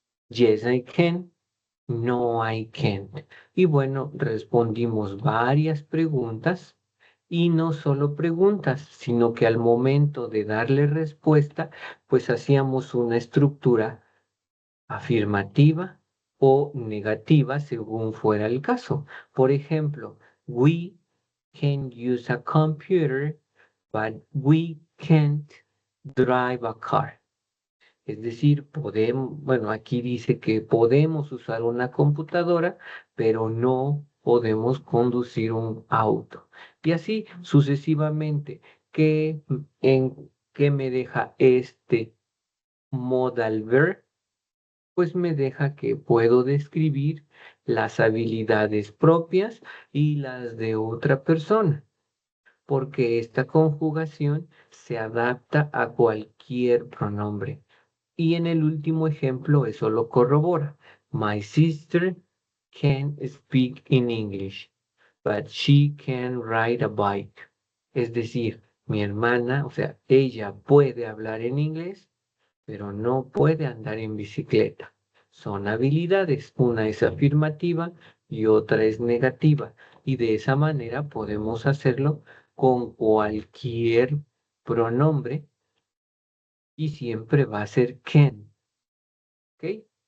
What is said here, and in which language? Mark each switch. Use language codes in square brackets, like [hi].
[en] Yes, I can. No, I can't. [es] Y bueno, respondimos varias preguntas y no solo preguntas, sino que al momento de darle respuesta, pues hacíamos una estructura afirmativa o negativa según fuera el caso. Por ejemplo, [en] we can use a computer, but we can't drive a car. [es] Es decir, podemos, bueno, aquí dice que podemos usar una computadora, pero no podemos conducir un auto. Y así sucesivamente, ¿qué me deja este modal verb? Pues me deja que puedo describir las habilidades propias y las de otra persona, porque esta conjugación se adapta a cualquier pronombre. Y en el último ejemplo eso lo corrobora. [en] My sister can speak in English, but she can ride a bike. [es] Es decir, mi hermana, o sea, ella puede hablar en inglés, pero no puede andar en bicicleta. Son habilidades, una es afirmativa y otra es negativa. Y de esa manera podemos hacerlo con cualquier pronombre y siempre va a ser can. ¿Ok?